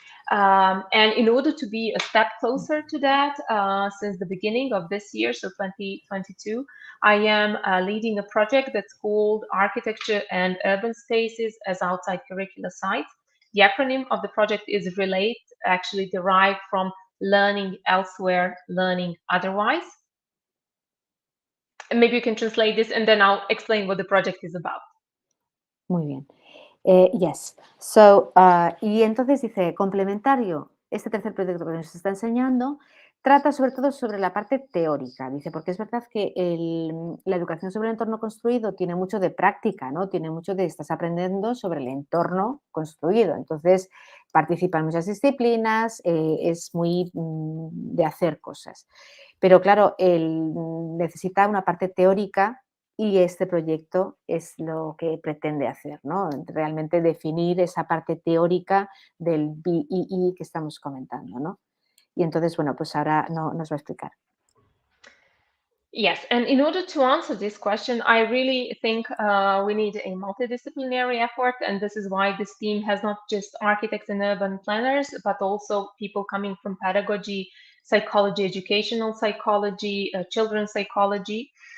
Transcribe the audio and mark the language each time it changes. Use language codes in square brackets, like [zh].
[en] And in order to be a step closer to that, since the beginning of this year, so 2022, I am leading a project that's called Architecture and Urban Spaces as Outside Curricula Sites. The acronym of the project is RELATE, actually derived from learning elsewhere, learning otherwise. And maybe you can translate this and then I'll explain what the project is about. [es] Muy bien. [en] Yes. [es] So, y entonces dice, complementario, este tercer proyecto que nos está enseñando trata sobre todo sobre la parte teórica, dice, porque es verdad que la educación sobre el entorno construido tiene mucho de práctica, ¿no? Tiene mucho de estás aprendiendo sobre el entorno construido. Entonces, participan muchas disciplinas, es muy de hacer cosas. Pero claro, él necesita una parte teórica y este proyecto es lo que pretende hacer, ¿no? Realmente definir esa parte teórica del BEE que estamos comentando, ¿no? Y entonces, bueno, pues ahora nos va a explicar. [en] Yes, and in order to answer this question, I really think we need a multidisciplinary effort, and this is why this team has not just architects and urban planners, but also people coming from pedagogy, psychology, educational psychology, children's psychology.